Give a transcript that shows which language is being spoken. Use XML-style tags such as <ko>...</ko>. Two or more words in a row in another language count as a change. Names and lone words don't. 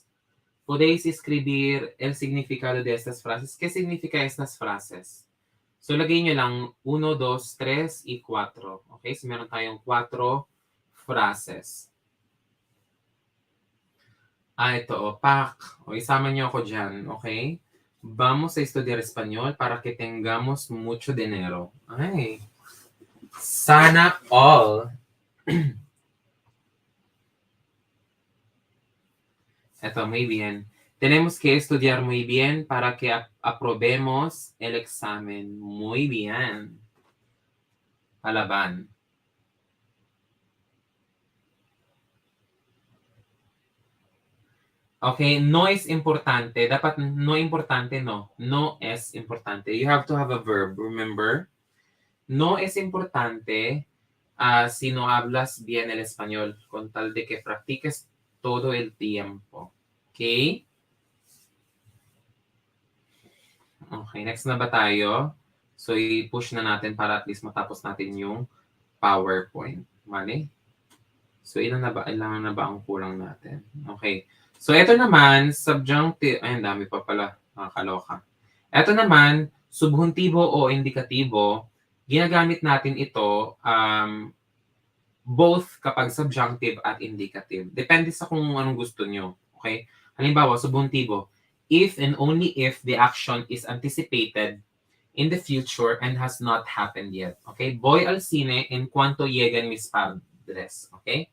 <es>Podéis escribir el significado de estas frases. ¿Qué significa estas frases?</es> <tl>So lagay nyo lang 1, 2, 3, y 4. Okay? So meron tayong 4 phrases. Ito, pak. O, isama nyo ako dyan. Okay?</tl> <es>Vamos a estudiar español para que tengamos mucho dinero.</es> <tl>Ay. Sana all. Ito,</tl> <es>muy bien. Tenemos que estudiar muy bien para que aprobemos el examen. Muy bien. Palaban. Okay, no es importante. Dapat no importante, no. No es importante.</es> <en>You have to have a verb, remember?</en> <es>No es importante si no hablas bien el español, con tal de que practiques todo el tiempo.</es> <tl>Okay? Okay, next na ba tayo? So, i-push na natin para at least matapos natin yung PowerPoint. Mali? So, ilan na ba ang kulang natin? Okay. So, ito naman, subjunctive. Ay, ang dami pa pala. Nakakaloka. Ito naman,</tl> <es>subjuntibo o indikatibo,</es> <tl>ginagamit natin ito both kapag subjunctive at indicative. Depende sa kung anong gusto nyo. Okay? Halimbawa, subjuntibo,</tl> <en>if and only if the action is anticipated in the future and has not happened yet. Okay?</en> <es>Voy al cine en cuanto lleguen mis padres. Okay?</es>